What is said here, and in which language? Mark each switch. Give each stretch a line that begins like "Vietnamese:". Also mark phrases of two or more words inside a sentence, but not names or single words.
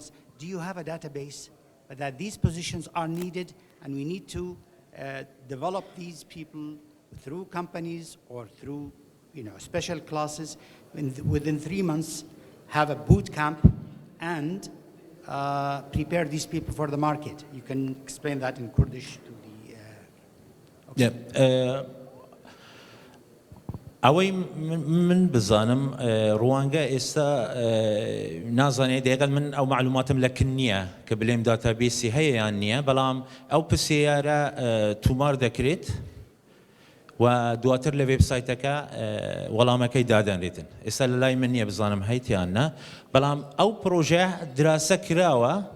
English: Do you have a database that these positions are needed and we need to develop these people through companies or through special classes within 3 months, have a boot camp and prepare these people for the market? You can explain that in Kurdish to the...
Central Kurdish: ئەوەی من بزانم ڕوانگە ئێستا نازانێت دەیەگەن من ئەو معلوماتم لە کن نییە کە بلێم داتابێسی هەیە یان نییە بەڵام ئەو پرسیارە تومار دەکرێت و دواتر لە وێبسایتەکە وەڵامەکەی دادەنرێتن ئێستا لە لای من نییە بزانم هەیتیان نە بەڵام ئەو پرۆژە دراسە کراوە